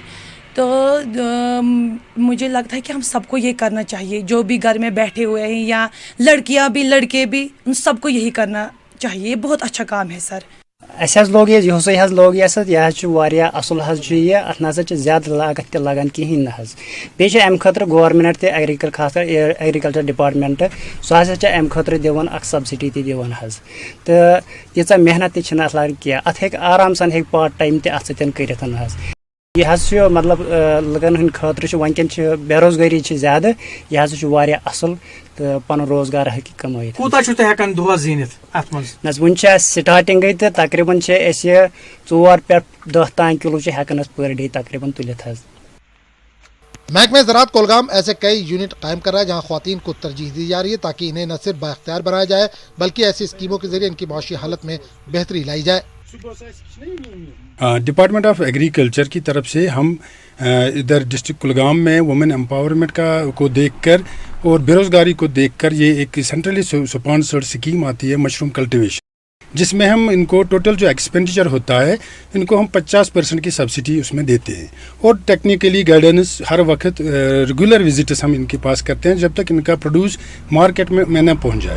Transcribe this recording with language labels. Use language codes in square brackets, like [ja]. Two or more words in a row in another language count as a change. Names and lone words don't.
[ur] تو مجھے لگتا ہے کہ ہم سب کو یہ کرنا چاہیے، جو بھی گھر میں بیٹھے ہوئے ہیں یا لڑکیاں بھی لڑکے بھی، ان سب کو یہی کرنا چاہیے، یہ بہت اچھا کام ہے سر۔ [ks] اسہ لوگ یہ لوگ یہ اصل یہ ات نا زیادہ لاگت تہ لگان کہین نہ بیٚیہِ امہ خاطر گورمنٹ تہ خاص کر [en] agriculture department [ks] سہ ہسا امہ خاطر دِوان اکھ سبسڈی تہ دِوان تو ییٖژاہ محنت تہ چھنہٕ اتھ لگان کینٛہہ، ات ہیٚکہِ آرام سان ہیٚکہِ [en] part time [ks] تہ اتھ سۭتۍ کٔرِتھ یہ مطلب لُکن ہٕنٛدِ خٲطرٕ ونکٮ۪ن بے روزگاری زیادٕ، یہ واریاہ اصل تو پن روزگار ہیٚکہِ کمٲیِتھ۔ کوٗتاہ چھُو تُہۍ ہٮ۪کان دۄہس زیٖنِتھ اتھ منٛز؟ نہ وُنہِ چھِ اَسہِ سٹارٹنگٕے تہٕ تقریٖباً چھِ أسۍ 4 پٮ۪ٹھ 10 تام کِلوٗ چھِ ہٮ۪کان أسۍ [en] per day [ks] تقریٖباً تُلِتھ حظ۔ [ur] محکمہ زراعت کولگام ایسے کئی یونٹ قائم کر رہا ہے جہاں خواتین کو ترجیح دی جا رہی ہے تاکہ انہیں نہ صرف بااختیار بنایا جائے بلکہ ایسی اسکیموں کے ذریعے ان کی معاشی حالت میں بہتری لائی جائے۔ [en] department of agriculture [ur] کی طرف سے ہم ادھر ڈسٹرکٹ کولگام میں [en] women empowerment [ur] کو دیکھ کر اور بے روزگاری کو دیکھ کر یہ ایک [en] centrally sponsored scheme [ur] آتی ہے [en] mushroom cultivation, [ur] جس میں ہم ان کو ٹوٹل جو ایکسپینڈیچر ہوتا ہے ان کو ہم 50% کی سبسڈی اس میں دیتے ہیں اور [en] technically guidance [ur] ہر وقت [en] regular visits [ur] ہم ان کے پاس کرتے ہیں جب تک ان کا [en] produce market [ur] میں نہ پہنچ جائے۔